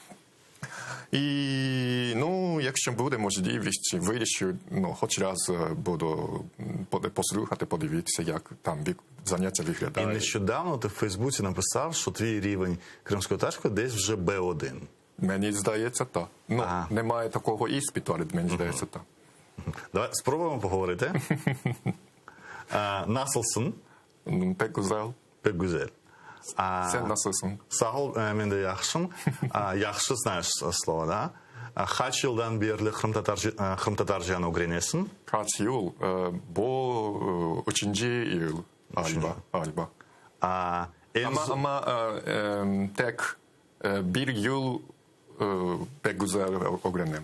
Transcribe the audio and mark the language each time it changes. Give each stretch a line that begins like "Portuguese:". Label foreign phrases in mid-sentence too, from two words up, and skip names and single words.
Ukrainian: І, ну, якщо буде можливість, вирішу, хоч раз буду послухати, подивитися, як там заняття виглядає. І нещодавно ти в Фейсбуці написав, що твій рівень кримсько-татарської десь вже Б1. Мені здається, так. Немає такого іспиту, але мені здається, так. Давай спробуємо поговорити.
Crimean Tatar: Nasılsın? Pek güzel. Pek güzel. Sen nasılsın? Sağ ol, мен de yaxşım. Yaxşı
Russian: знаешь слово, да?
Crimean Tatar: Kaç yıldan beri Kırım Tatarcanı öğreniyorsun? Kaç yıl? Bu 3. yıl galiba. Ama tek bir yıl pek güzel öğrendim.